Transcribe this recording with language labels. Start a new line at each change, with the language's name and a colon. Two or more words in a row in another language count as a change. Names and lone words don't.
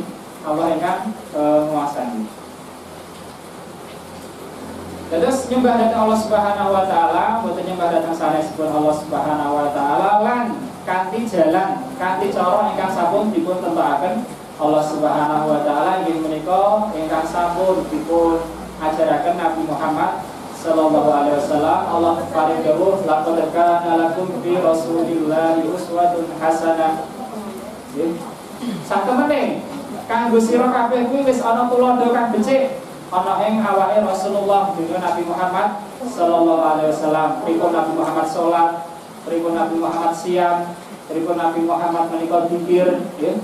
Javanese: Allah ingkang nguasani. Terus nyembah dhateng Allah
Arabic: Subhanahu wa taala,
Javanese: boten nyembah dhateng sanesipun Allah
Arabic: Subhanahu wa taala
Javanese: lan kanthi jalan, kanthi cara ingkang sampun dipun tentakaken Allah
Arabic: Subhanahu wa taala
Javanese: inggih menika ingkang sampun dipun ajaraken Nabi Muhammad
Arabic: sallallahu alaihi wasallam. Allah
Javanese: paring dawuh
Arabic: laqad kana lakum fi Rasulillahi uswatun hasanah.
Javanese: Satemene kanggo sira kabeh kuwi wis ana tulodo kang becik ana ing awake Rasulullah dengan Nabi Muhammad
Arabic: sallallahu alaihi wasallam.
Javanese: Pripun Nabi Muhammad salat, pripun Nabi Muhammad siam, pripun Nabi Muhammad menika dzikir, nggih.